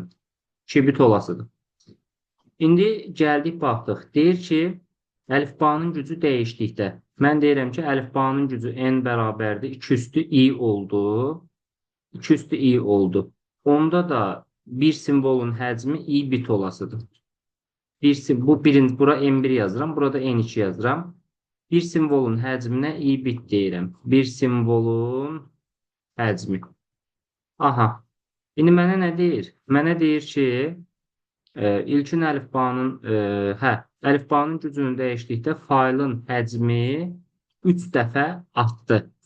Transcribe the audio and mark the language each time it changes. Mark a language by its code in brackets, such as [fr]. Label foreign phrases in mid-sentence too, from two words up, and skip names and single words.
[az] 2 bit olasıdır. İndi gəldik, baxdıq. Deyir ki, əlifbanın gücü dəyişdikdə. Mən deyirəm ki, əlifbanın gücü n bərabərdir 2 üstü i oldu. 2 üstü i oldu. Onda da bir simvolun həcmi i bit olasıdır. Bura n1 yazıram, burada n2 yazıram. Bir simvolun həcminə i bit deyirəm. Bir simvolun həcmi. Aha. İndi mənə nə deyir? Mənə deyir ki, ilkin əlifbanın gücünü dəyişdikdə faylın həcmi 3 dəfə artdı.